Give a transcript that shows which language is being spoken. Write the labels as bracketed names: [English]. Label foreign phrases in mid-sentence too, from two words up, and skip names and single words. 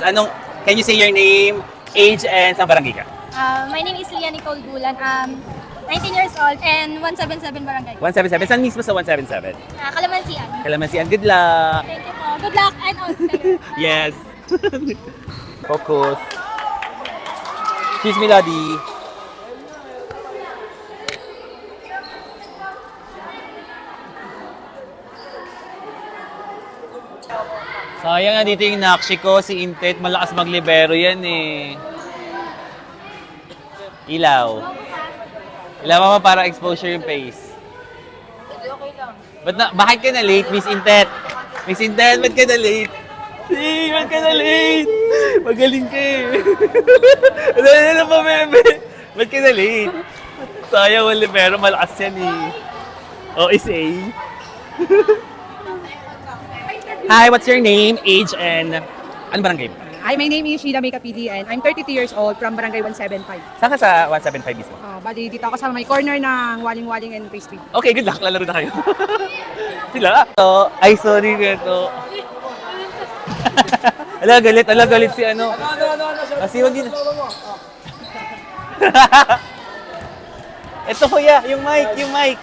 [English] Can you say your name, age, and [Filipino] saan barangay ka? [English] My name is Leah Nicole Gulan. 19 years old and 177 Barangay. [Filipino] 177. Saan mismo sa 177? Kalamansian. Kalamansian. [English] Good luck! Thank you po. Good luck and all together. Yes! Focus. Excuse me, [Filipino] Lodi. Sayang nga dito yung Nakshiko, si Intet. Malakas maglibero yan eh. Ilaw. Ilaw mo para exposure yung face. Okay lang. Bakit ka na late, Miss Intet? Miss Intet, ba't ka na late? Hey, ba't ka na late? Magaling ka eh. Ano pa, bebe? Ba't ka na late? Sayang, wala pero malakas yan eh. [English] Oh, is A. Hi, what's your name, age, and [Filipino] ano barangay mo? [English] Hi, my name is Sheila May Kapili and I'm 32 years old from Barangay 175. [Filipino] Saan ka sa 175 mismo? Bali, dito ako sa may corner ng Waling-Waling and Pastry. [English] Okay, good luck. [Filipino] Lalaro na kayo. Sila? Ay, sorry Reto. Ala, galit si ano. Kasi wag dito. Ito kuya, yung mic.